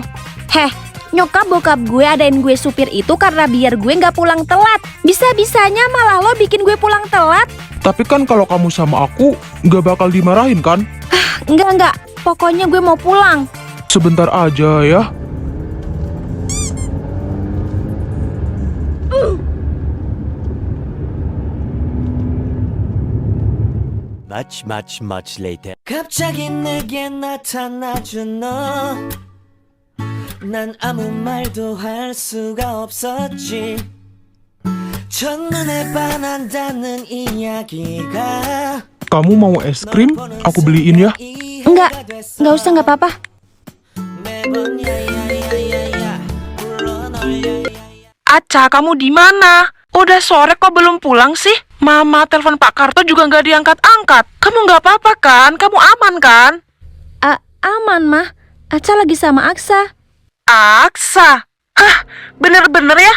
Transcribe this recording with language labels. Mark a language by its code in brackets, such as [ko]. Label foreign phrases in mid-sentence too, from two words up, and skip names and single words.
[id] Heh, nyokap bokap gue adain gue supir itu karena biar gue nggak pulang telat. Bisa-bisanya malah lo bikin gue pulang telat. Tapi kan kalau kamu sama aku, nggak bakal dimarahin kan? Enggak. Pokoknya gue mau pulang. Sebentar aja ya. [en] Much later. [ko] 갑자기 내게 나타나준 너. 난 아무 말도 할 수가 없었지. 첫눈에 반한다는 이야기가 [id] Kamu mau es krim? Aku beliin ya. Enggak usah, nggak apa-apa. [ko] 매번 야야야야야 불러 널 야야야. [id] Aca, kamu di mana? Udah sore kok belum pulang sih? Mama telepon Pak Karto juga nggak diangkat-angkat. Kamu nggak apa-apa kan? Kamu aman kan? Aman, Mah. Aca lagi sama Aksa. Aksa? Hah, bener-bener ya?